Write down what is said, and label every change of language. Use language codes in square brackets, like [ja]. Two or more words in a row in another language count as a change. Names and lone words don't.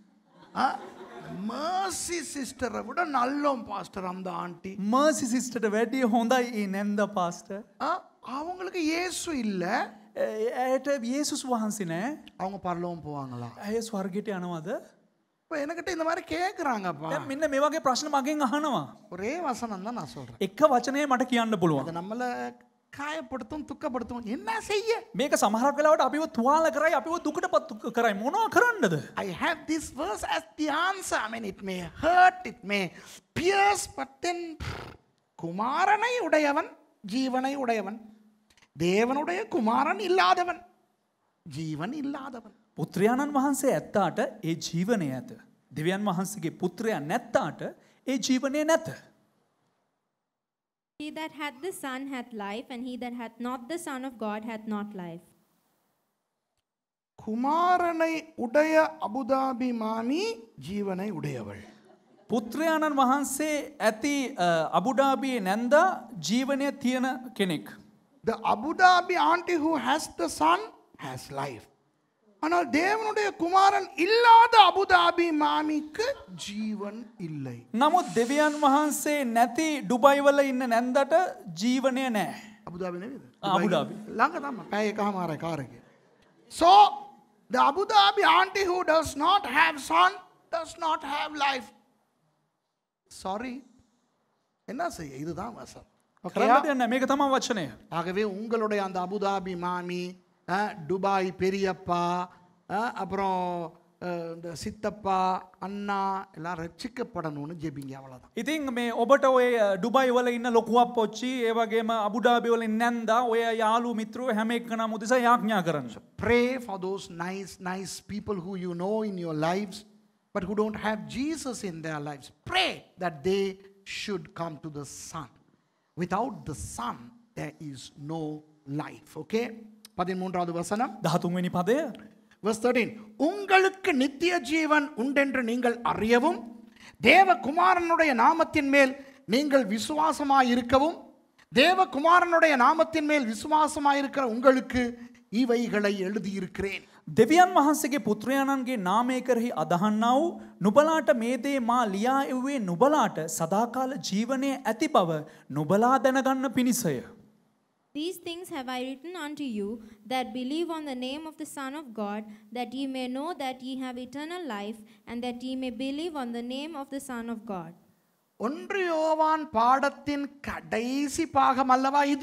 [en] Mercy sister [ta] விட நல்லோம் பாஸ்டர் அந்த ஆண்டி. [en] Mercy sister [si] වැඩිය හොඳයි ඒ නැන්ද පාස්ටර්. [ta] அவங்களுக்கு இயேசு இல்ல. [si] ඇයට යේසුස් වහන්සේ නැහැ. [ta] அவங்க பரலோகம் போவாங்களா? [si] ඇය ස්වර්ගයට යනවද? [ta] இப்போ என்கிட்ட இந்த மாதிரி கேட்குறாங்கப்பா. [si] දැන් මෙන්න මේ වගේ ප්‍රශ්න මගෙන් අහනවා. [ta] ஒரே வசனம் தான் நான் சொல்றேன். [si] එක වචනේ මට කියන්න පුළුවන්. [ta] அது நம்மளை காயப்படுத்தும், துக்கப்படுத்தும். என்ன செய்ய? [si] මේක සමහරක් වෙලාවට අපිව තුවාල කරයි, අපිව දුකටපත් කරයි. මොනවා කරන්නද? [en] I have this verse as the answer. I mean, it may hurt, it may pierce, but then [ta] குமாரனை உடையவன் ஜீவனை உடையவன், தேவனுடைய குமாரன் இல்லாதவன் ஜீவன் இல்லாதவன். [si] පුත්‍රයාණන් වහන්සේ ඇත්තාට ඒ ජීවනය ඇත. දෙවියන් වහන්සේගේ පුත්‍රයා නැත්තාට ඒ ජීවනය නැත. [en] He that hath the Son hath life, and he that hath not the Son of God hath not life. [ta] குமாரனை உடைய அபுதாபி மாமி ஜீவனை உடையவள். [si] පුත්‍රයාණන් වහන්සේ ඇති අබුඩාබියේ නැන්දා ජීවනය තියෙන කෙනෙක්. [en] The Abu Dhabi auntie who has the son has life. [ta] ஆனால் தேவனுடைய குமாரன் இல்லாத அபுதாபி மாமிக்கு ஜீவன் இல்லை. [si] නමුත් දෙවියන් වහන්සේ නැති ඩුබයි වල ඉන්න නැන්දට ජීවනය නැහැ. අබුදාබි නෙවෙයිද? අබුදාබි. ළඟ තමයි. පැය එකමාරයි කාර් එකේ. [en] So the Abu Dhabi auntie who does not have son does not have life. Sorry. [ta] என்ன செய்ய? இதுதான் வசனம். [si] කරන්න දෙයක් නැහැ. මේක තමයි වචනය. [ta] ஆகவே உங்களுடைய அந்த அபுதாபி மாமி, துபாய் பெரியப்பா, அப்புறம் இந்த சித்தப்பா, அண்ணா எல்லாம் ரட்சிக்கப்படணும்னு ஜெபிங்க, அவ்வளவுதான். [si] ඉතින් මේ ඔබට ඔය ඩුබයි වල ඉන්න ලොකු අප්පොච්චි ඒ වගේම අබුඩාබි වල ඉන්න නැන්දා ඔය යාළු මිත්‍රයෝ හැම එක්කනම උදෙසා යාඥා කරන්න. [en] Pray for those nice people who you know in your lives but who don't have Jesus in their lives. Pray that they should come to the Son. Without the Son there is no life. [ta] Okay? 13வது வசனம். [si] 13 වෙනි පදය. [en] Verse 13. [ta] உங்களுக்கு நித்திய ஜீவன் உண்டென்று நீங்கள் அறியவும் தேவகுமாரனுடைய நாமத்தின் மேல் நீங்கள் விசுவாசமாயிருக்கவும் தேவகுமாரனுடைய நாமத்தின் மேல் விசுவாசமாயிருக்கிற உங்களுக்கு இவைகளை எழுதியிருக்கிறேன். [si] දෙවියන් වහන්සේගේ පුත්‍රයාණන්ගේ නාමය කෙරෙහි අදහන්නා වූ නුබලාට මේ දේ මා ලියා එව්වේ නුබලාට සදාකාල ජීවනයේ ඇති බව නුබලා දැනගන්න පිණිසය. [en] These things have I written unto you that believe on the name of the Son of God, that ye may know that ye have eternal life, and that ye may believe on the name of the Son of God. [ta] 1 யோவான் பாடத்தின் கடைசி பாகம் அல்லவா இது?